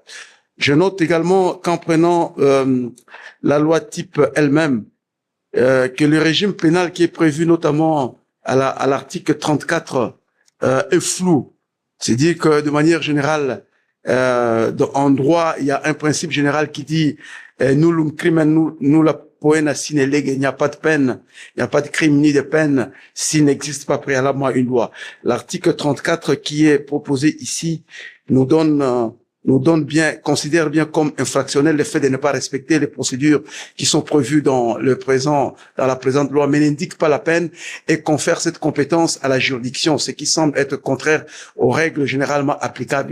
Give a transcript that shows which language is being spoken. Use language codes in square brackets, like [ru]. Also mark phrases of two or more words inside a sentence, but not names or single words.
[fr] Je note également qu'en prenant la loi type elle-même, que le régime pénal qui est prévu notamment à l'article 34 est flou. C'est-à-dire que de manière générale, en droit, il y a un principe général qui dit [la] nullum crimen nulla poena sine lege, [fr] il n'y a pas de peine, il n'y a pas de crime ni de peine s'il n'existe pas préalablement une loi. L'article 34 qui est proposé ici nous donne bien, considère bien comme infractionnel le fait de ne pas respecter les procédures qui sont prévues dans la présente loi, mais n'indique pas la peine et confère cette compétence à la juridiction, ce qui semble être contraire aux règles généralement applicables.